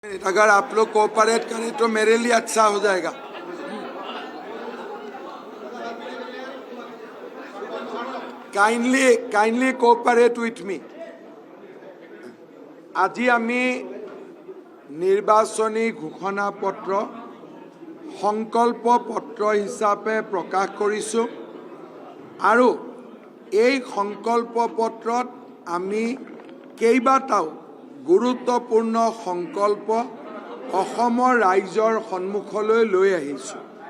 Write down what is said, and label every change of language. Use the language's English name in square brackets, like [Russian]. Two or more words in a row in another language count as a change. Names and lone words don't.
[Hindi] अगर आप लोग कोऑपरेट करें तो मेरे लिए अच्छा हो जाएगा। [English] kindly cooperate with me. [Assamese] আজি আমি নিৰ্বাচনী ঘোষণা পত্ৰ সংকল্প পত্ৰ হিচাপে প্ৰকাশ কৰিছোঁ আৰু এই সংকল্প পত্ৰত আমি কেইবাটাও গুৰুত্বপূৰ্ণ সংকল্প অসমৰ ৰাইজৰ সন্মুখলৈ লৈ আহিছোঁ।